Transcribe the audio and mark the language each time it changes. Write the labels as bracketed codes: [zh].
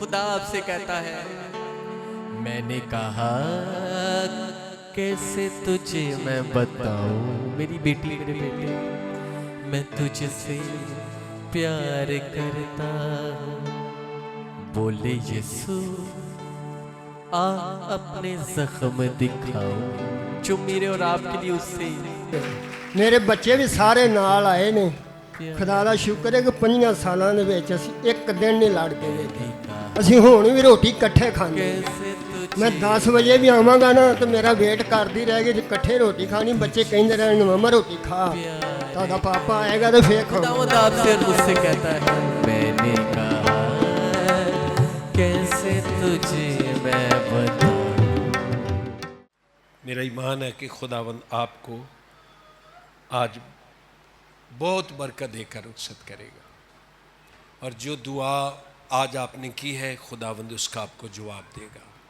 [hi] खुदा आपसे कहता है, मैंने कहा कैसे तुझे मैं बताऊं मेरी बेटी मेरे बेटे, मैं तुझसे प्यार करता हूँ। बोले यीशु आ अपने जख्म दिखाओ, जो मेरे और आपके लिए उससे [pa] मेरे बच्चे भी सारे नाल आए ने। खुदा ਦਾ ਸ਼ੁਕਰ ਹੈ ਕਿ 5 ਸਾਲਾਂ ਦੇ ਵਿੱਚ ਅਸੀਂ ਇੱਕ ਦਿਨ ਨਹੀਂ ਲੜ ਕੇ ਵੇਖੇ। ਅਸੀਂ ਹੁਣ ਵੀ ਰੋਟੀ ਇਕੱਠੇ ਖਾਂਦੇ। ਮੈਂ 10 ਵਜੇ ਵੀ ਆਵਾਂਗਾ ਨਾ ਤੇ ਮੇਰਾ ਵੇਟ ਕਰਦੀ ਰਹਿ ਗਈ, ਜੇ ਇਕੱਠੇ ਰੋਟੀ ਖਾਣੀ। ਬੱਚੇ ਕਹਿੰਦੇ ਰਹਿਣ ਮਮਾ ਰੋਟੀ ਖਾ, ਤੁਹਾਡਾ ਪਾਪਾ ਆਏਗਾ ਤੇ ਫੇਰ ਖਾਵਾਂਗੇ। [hi] आपसे मुझसे कहता है, मैंने कहा कैसे तुझे मैं बताऊं। मेरा ईमान है कि खुदावंद आपको आज बहुत बरकत देकर रुखसत करेगा, और जो दुआ आज आपने की है खुदावंद उसका आपको जवाब देगा।